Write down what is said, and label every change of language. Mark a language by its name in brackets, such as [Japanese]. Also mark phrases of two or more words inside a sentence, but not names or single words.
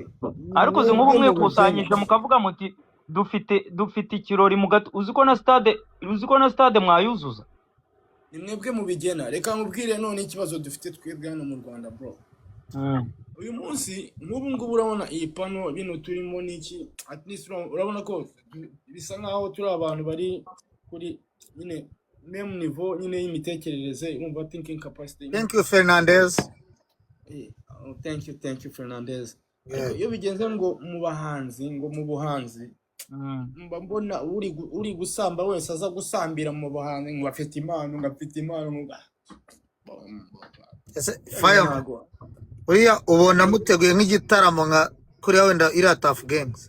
[Kinyarwanda] ariko uzi nk'ubu mwikusanyije mukavuga muti dufite ikirori mu gato. Uzi ko na stade mwayuzuza. Ni mwebwe mubigena. Reka nkubwire none ikibazo dufite twebwe hano mu Rwanda bro. Uyu munsi nk'ubu ngubu urabona iyi pano bino turimo niki, [English] at least [Kinyarwanda] urabona ko bisa nkaho turi abantu bari kuri nyine [French] même niveau [Kinyarwanda] nyine y'imitekerereze, umva [English] thinking capacity. Thank you Fernandez. Thank you Fernandez. [Kinyarwanda] Iyo bigenze ngo mu bahanzi, ngo mu buhanzi, mbona uri gusamba wese aza gusambira mu buhanzi ngo afite impano, ngafite impano. Fire. Uriya ubona muteguye nk'igitaramo nka kuri wenda iriya Tough Gangs.